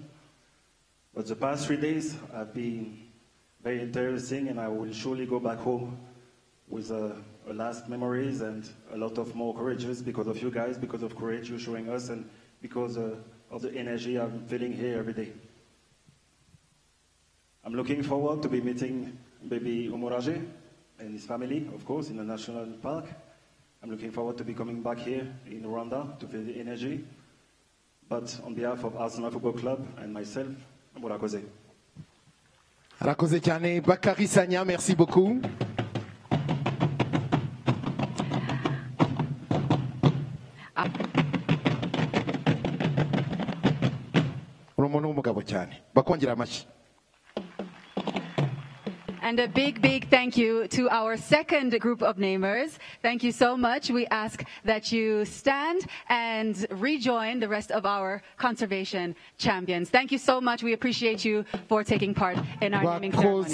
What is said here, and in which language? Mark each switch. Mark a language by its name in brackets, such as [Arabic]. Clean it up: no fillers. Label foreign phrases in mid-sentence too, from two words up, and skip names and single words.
[English] But the past 3 days have been very interesting, and I will surely go back home with last memories and a lot of more courageous because of you guys, because of courage you're showing us, and because of the energy I'm feeling here every day. I'm looking forward to be meeting baby Omorage and his family, of course, in the national park. I'm looking forward to be coming back here in Rwanda to feel the energy. But on behalf of Arsenal Football Club and myself, murakoze. [Kinyarwanda] Arakoze cyane Bakari Sanya, [French] merci beaucoup. [Kinyarwanda] Umuntu w'umugabo cyane bakongera amashyi. [English] And a big, big thank you to our second group of namers. Thank you so much. We ask that you stand and rejoin the rest of our conservation champions. Thank you so much. We appreciate you for taking part in our naming ceremony.